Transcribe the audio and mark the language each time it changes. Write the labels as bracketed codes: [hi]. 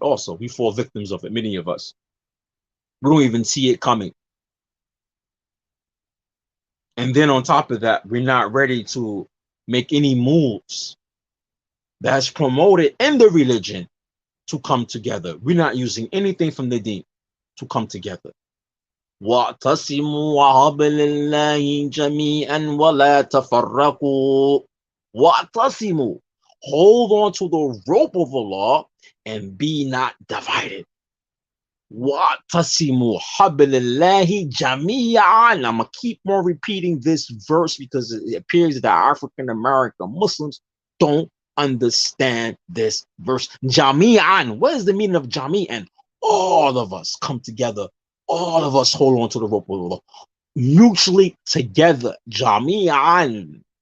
[en] Also, we fall victims of it, many of us. We don't even see it coming. And then on top of that, we're not ready to make any moves that's promoted in the religion to come together. We're not using anything from the deen to come together. [ar] واعتصموا وحبل الله جميعا ولا تفرقوا. واعتصموا. [en] Hold on to the rope of Allah and be not divided. [ar] واعتصموا حبل الله جميعا. [en] I'm gonna keep on repeating this verse because it appears that African American Muslims don't understand this verse. Jami'an. What is the meaning of jami'an? All of us come together. All of us hold on to the rope of Allah. Mutually together. Jami'an.